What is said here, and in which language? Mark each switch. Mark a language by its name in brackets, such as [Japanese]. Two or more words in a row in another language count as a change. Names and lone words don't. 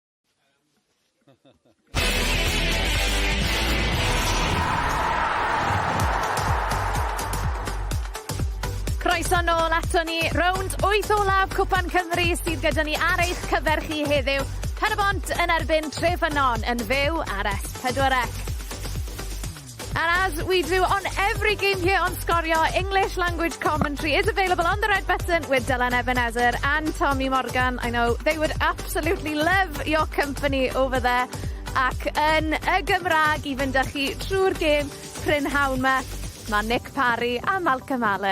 [Welsh] Croeso nôl ato ni, rownd 8 olaf Cwpan Cymru sydd gyda ni ar eich cyfer chi heddiw. Pen-y-bont yn erbyn Tre-Ffynnon yn fyw ar S4C. [English] And as we do on every game here on Sgorio, English language commentary is available on the red button with Dylan Ebenezer and Tommy Morgan. I know they would absolutely love your company over there. [Welsh] Ac yn y Gymraeg i fynd â chi trwy'r gêm prynhawn ma, mae Nick Parry a Malcolm Allen.